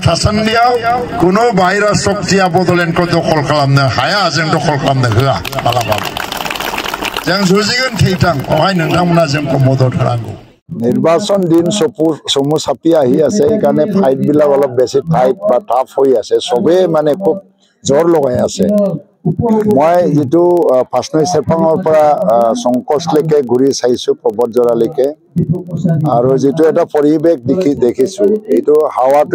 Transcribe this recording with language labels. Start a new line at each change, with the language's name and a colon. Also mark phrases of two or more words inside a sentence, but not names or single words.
Bodo: शासन दिया कुनो बाहिरा शक्तिया बडलेण्डखौ दखल खालामनो हाया जों दखल खालामनो होआ मालाबाबो जों जुजिगोन थैथां अहाय नोंथांमोना जोंखौ मदद होनांगौ
Assamese: নিৰ্বাচন দিন সমু চাপি आহি আছে এইকাৰণে ফাইট বিলাক অলপ বেছি টাইট বা টাফ হৈ আছে সবে মানে খুব জোৰ লগাই আছে মই যেটো ফাৰ্ষ্টনাই সেৰপাঙৰ পৰা সংকোচলৈকে ঘূৰি চাইছো পবতজৰালৈকে আৰু যেটো এটা পৰিবেশ দেখিছো এইটো হাৱাটো